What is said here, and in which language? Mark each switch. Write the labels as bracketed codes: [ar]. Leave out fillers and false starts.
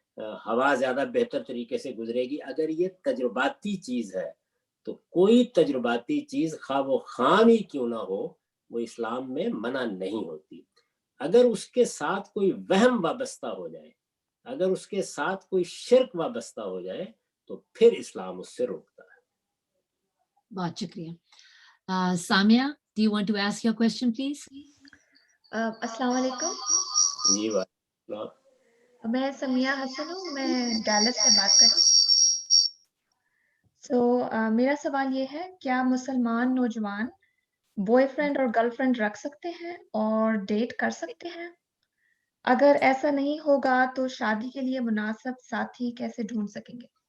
[ur] ہوا زیادہ بہتر طریقے سے گزرے گی. اگر یہ تجرباتی چیز ہے تو کوئی تجرباتی چیز خواہ وہ خام ہی کیوں نہ ہو وہ اسلام میں منع نہیں ہوتی. اگر اس کے ساتھ کوئی وہم وابستہ ہو جائے, اگر اس کے ساتھ کوئی شرک وابستہ ہو جائے تو پھر اسلام اس سے روکتا ہے. بہت شکریہ. [en] Samia, do you want to ask your question please? [ur] السلام علیکم. جی بات. میں سمیہ حسن ہوں, میں ڈیلس سے بات کر رہی ہوں. میرا سوال یہ ہے, کیا مسلمان نوجوان بوائے فرینڈ اور گرل فرینڈ رکھ سکتے ہیں اور ڈیٹ کر سکتے ہیں؟ اگر ایسا نہیں ہوگا تو شادی کے لیے مناسب ساتھی کیسے ڈھونڈ سکیں گے؟